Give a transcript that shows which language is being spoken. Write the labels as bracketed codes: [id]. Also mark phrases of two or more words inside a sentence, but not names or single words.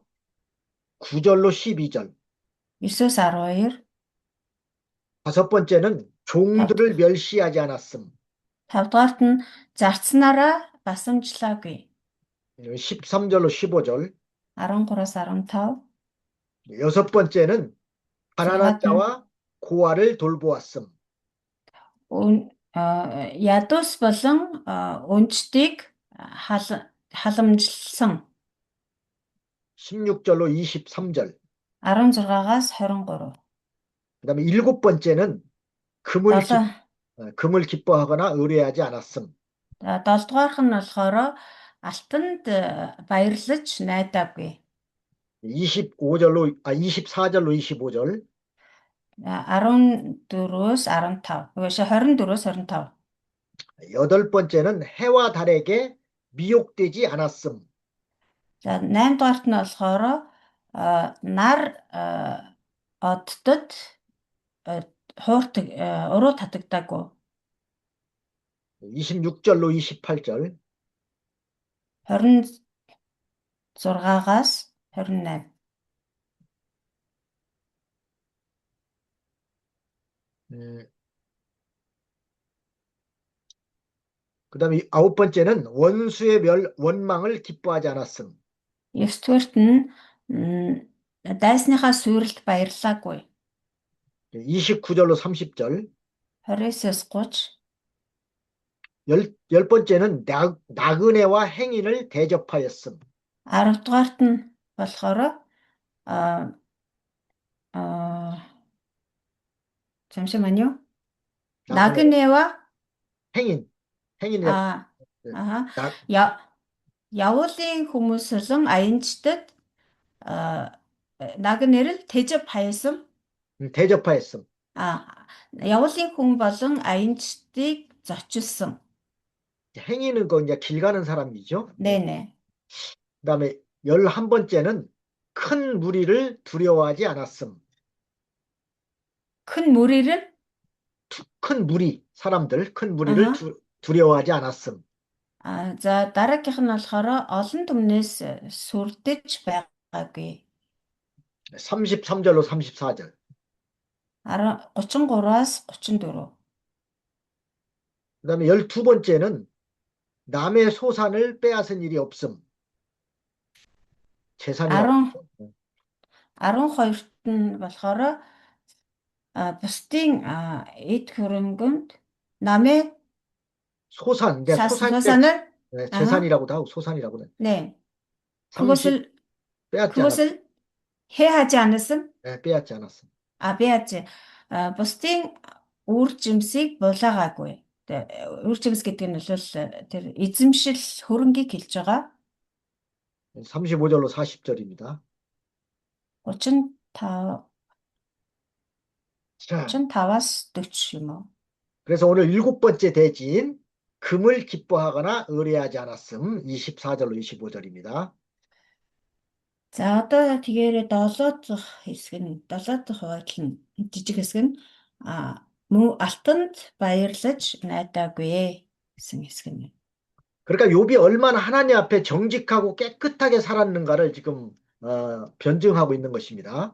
[ko] 9절로 12절. [mn] 9-оос 12. [ko] 다섯 번째는 종들을 멸시하지 않았음. [mn] 5-дугаарт нь зарцнараа басамжлаагүй. [ko] 13절로 15절. [mn] 13-аас 15. [ko] 여섯 번째는 가난한 자와 고아를 돌보았음. [mn] Ядус болон өнчдийг халамжилсан. [ko] 16절로 23절. [mn] 16-аас 23. [ko] 그다음에 일곱 번째는 금을 기뻐하거나 의뢰하지 않았음. [mn] 7-дугаарх нь болохоор алтанд баярлаж найдаагүй. [ko] 24절로 25절. [mn] 14-өөс 15. 그것이 24-өөс 25. [ko] 여덟 번째는 해와 달에게 미혹되지 않았음. [mn] За 8-дугаарт нь болохоор нар оддод хуурдаг уруу татагдаагүй. [ko] 26절로 28절. [mn] 26-аас 28. [ko] 그다음에 아홉 번째는 원수의 원망을 기뻐하지 않았음. [mn] 9-дугаарт нь дайсныхаа суйралд баярлаагүй. [ko] 29절로 30절. [mn] 29-аас 30. [ko] 열 번째는 나그네와 행인을 대접하였음. [mn] 10-дугаарт нь болохоор 잠시만요. [ko] 나그네와 행인. 야올린 хүмүүс은 아인치듯 나그네를 대접하였음. 대접하였음. [mn] явуулын хүн болон аянчдыг зочилсон. [ko] 행위는 그 이제 길 가는 사람이죠. 예. 네네. 그다음에 11번째는 큰 무리를 두려워하지 않았음. 큰 무리를, 큰 무리, 사람들, 큰 무리를 아하. 두려워하지 않았음. [mn] За дараагийнх нь болохоор олон түмнээс сүрдэж байгаагүй. [ko] 33절로 34절. [mn] 33-аас 34. [ko] 그다음에 12번째는 남의 소산을 빼앗은 일이 없음. 재산이라고. [mn] 10 12-т нь болохоор бусдын эд хөрөнгөнд намын [ko] 소산, 이제 소산인데 소산을 아하. 재산이라고도 하고 소산이라고는 네. 30 그것을 빼앗지 않았음. 그것을 해하지 않았음. 빼앗지 않았음. 비하지. [mn] бусдын үр жимсийг булаагаагүй. Үр жимс гэдэг нь бол тэр эзэмшил хөрөнгийг хэлж байгаа. [ko] 35절로 40절입니다. 35, 자, [mn] 35-аас 40 юм уу? [ko] 그래서 오늘 7번째 대지인 금을 기뻐하거나 의뢰하지 않았음. 24절로 25절입니다. [mn] За одоо тэгээрээ 7 дахь хэсэг нь 7 дахь хуваатал нь жижиг хэсэг нь мөн алтанд баярлаж найдаагүй гэсэн хэсэг нь. [ko] 그러니까 욥이 얼마나 하나님 앞에 정직하고 깨끗하게 살았는가를 지금 변증하고 있는 것입니다.